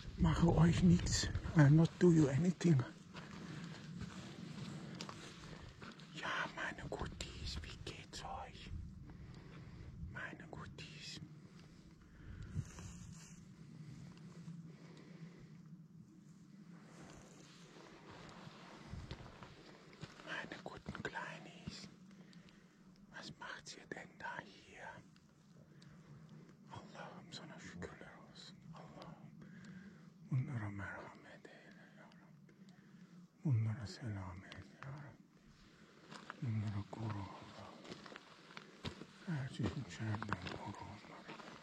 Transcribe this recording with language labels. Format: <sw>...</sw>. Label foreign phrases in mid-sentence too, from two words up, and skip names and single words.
<de>mache euch nichts.</de> <en>I'll not do you anything.</en> <de>Ja, meine Guttis, wie geht's euch? Meine Guttis. Meine guten Kleinis. Was macht ihr denn da hier?</de> <tr>Allah'ım sana şükürler olsun. Allah'ım bunlara merhamet eyle ya Rabbi. Bunlara selamet ya Rabbi. Bunlara koru Allah'ım. Her şeyin şerrinden koru onları.</tr>